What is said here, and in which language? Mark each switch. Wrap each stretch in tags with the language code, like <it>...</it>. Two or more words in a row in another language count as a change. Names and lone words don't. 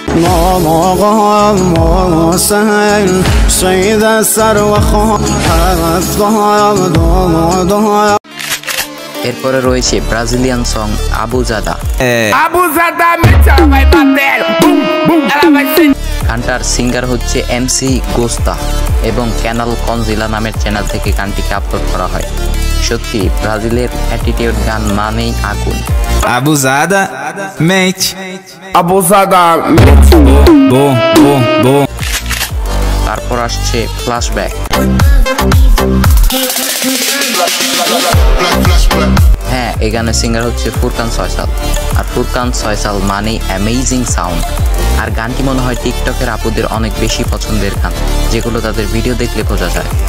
<bn>এরপরে রয়েছে</bn> <en>Brazilian song</en> <bn>আবুজাদা। গানটার সিঙ্গার হচ্ছে এমসি গোস্তা এবং ক্যানাল কনজিলা নামের চ্যানেল থেকে গানটিকে আপলোড করা হয়। সত্যি ব্রাজিলের অ্যাটিটিউড গান মানেই আগুন।</bn> <pt>Abusada, mente. Abusada, mente. Bom, bom, bom.</pt> <bn>তারপর আসছে ফ্ল্যাশব্যাক। হ্যাঁ, এই গানের সিঙ্গার হচ্ছে ফুরকান সয়সাল। আর ফুরকান সয়সাল মানেই</bn> <en>amazing sound.</en> <bn>আর গানটি মনে হয় টিকটকের আপুদের অনেক বেশি পছন্দের গান, যেগুলো তাদের ভিডিও দেখলে বোঝা যায়।</bn>